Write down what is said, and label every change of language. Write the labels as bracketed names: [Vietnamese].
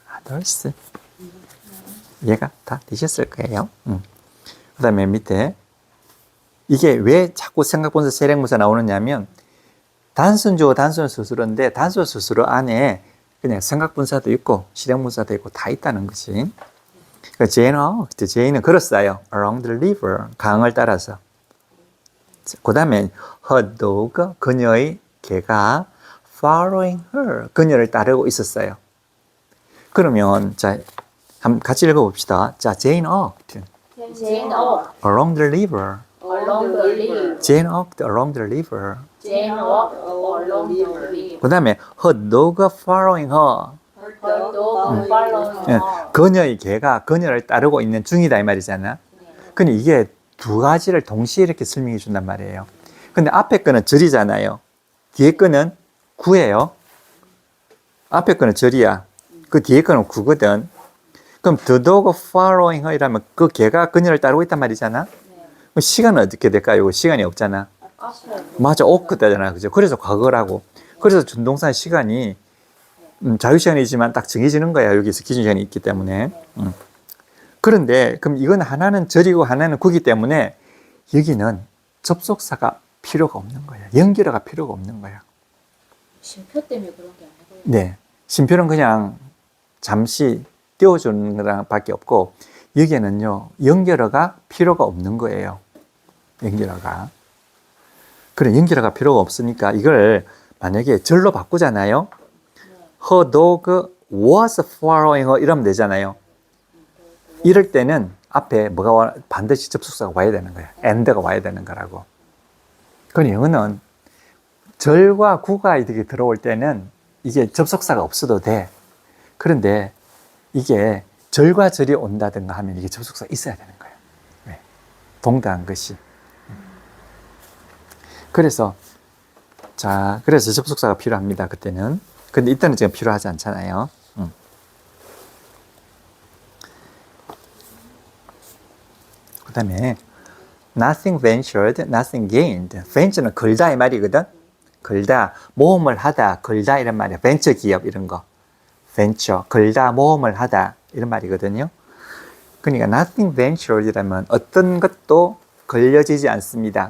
[Korean] others. 얘가 다 되셨을 거예요. 그 다음에 밑에 이게 왜 자꾸 생각분사 세력분사 나오느냐면 단순주어, 단순수수로인데 단순수수로 안에 그냥 생각분사도 있고 실행분사도 있고 다 있다는 것이. 제인은 걸었어요. [English] along the river, [Korean] 강을 따라서. 그 다음에 [English] her dog, [Korean] 그녀의 개가 [English] following her, [Korean] 그녀를 따르고 있었어요. 그러면 자, 한번 같이 읽어봅시다. [English] 자, Jane walked Jane walked along the river. along the river. Jane walked along the river. Jane walked along the river. [Korean] 그 다음에 [English] her dog following her. Her Her dog follows 예, her. [Korean] 그녀의 개가 그녀를 따르고 있는 중이다 이 말이잖아. 근데 이게 두 가지를 동시에 이렇게 설명해 준단 말이에요. 근데 앞에 거는 절이잖아요. 뒤에 거는 구예요. 앞에 거는 절이야. 그 뒤에 거는 구거든. 그럼 [English] the dog following her [Korean] 이라면 그 개가 그녀를 따르고 있단 말이잖아. 그럼 시간은 어떻게 될까요? 시간이 없잖아. [English] After. [Korean] 맞아, 오크다잖아. 그죠? 그래서 과거라고. 그래서 준동사 시간이 자유시간이지만 딱 정해지는 거야. 여기서 기준시간이 있기 때문에. 그런데 그럼 이건 하나는 절이고 하나는 구기 때문에 여기는 접속사가 필요가 없는 거야. 연결어가 필요가 없는 거야. 쉼표 때문에 그런 게 아니고요. 네. 심표는 그냥 잠시 띄워주는 거랑 밖에 없고 여기에는요, 연결어가 필요가 없는 거예요. 연결어가. 그래, 연결어가 필요가 없으니까 이걸 만약에 절로 바꾸잖아요. [English] Her dog was following her [Korean] 이러면 되잖아요. 이럴 때는 앞에 뭐가 반드시 접속사가 와야 되는 거야. and가 와야 되는 거라고. 그럼 영어는 절과 구가 이렇게 들어올 때는 이게 접속사가 없어도 돼. 그런데 이게 절과 절이 온다든가 하면 이게 접속사가 있어야 되는 거예요. 네. 동등한 것이. 그래서 그래서 접속사가 필요합니다. 그때는. 근데 이때는 지금 필요하지 않잖아요. 그 다음에 [English] nothing ventured, nothing gained. [Korean] venture는 걸다 이 말이거든. 걸다, 모험을 하다, 걸다 이런 말이야. 벤처 기업 이런 거. venture, 걸다, 모험을 하다 이런 말이거든요. 그러니까 [English] nothing ventured [Korean] 이라면 어떤 것도 걸려지지 않습니다.